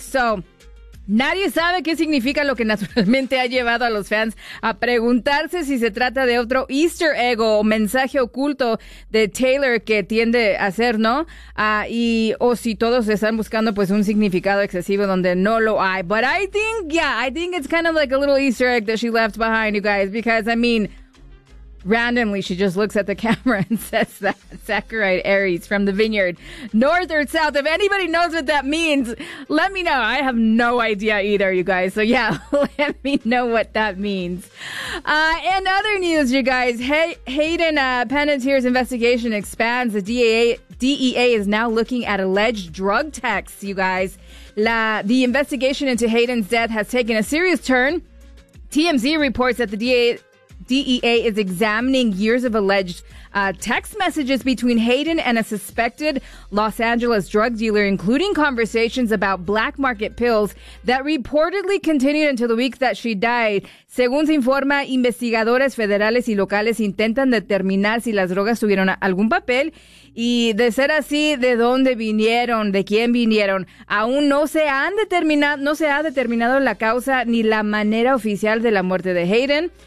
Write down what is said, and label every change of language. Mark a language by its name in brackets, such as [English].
[Spanish] So, nadie sabe qué significa, lo que naturalmente ha llevado a los fans a preguntarse si se trata de otro Easter egg o mensaje oculto de Taylor que tiende a hacer, ¿no? O si todos están buscando pues un significado excesivo donde no lo hay. [English] But I think it's kind of like a little Easter egg that she left behind, you guys, because, I mean, randomly, she just looks at the camera and says that, Saccharide Aries from the Vineyard, North or South. If anybody knows what that means, let me know. I have no idea either, you guys. So, yeah, let me know what that means. And other news, you guys. Hayden Panettiere's investigation expands. The DEA is now looking at alleged drug texts, you guys. The investigation into Hayden's death has taken a serious turn. TMZ reports that the DEA is examining years of alleged text messages between Hayden and a suspected Los Angeles drug dealer, including conversations about black market pills that reportedly continued until the week that she died. [Spanish] Según se informa, investigadores federales y locales intentan determinar si las drogas tuvieron algún papel y, de ser así, de dónde vinieron, de quién vinieron. Aún no se ha determinado la causa ni la manera oficial de la muerte de Hayden.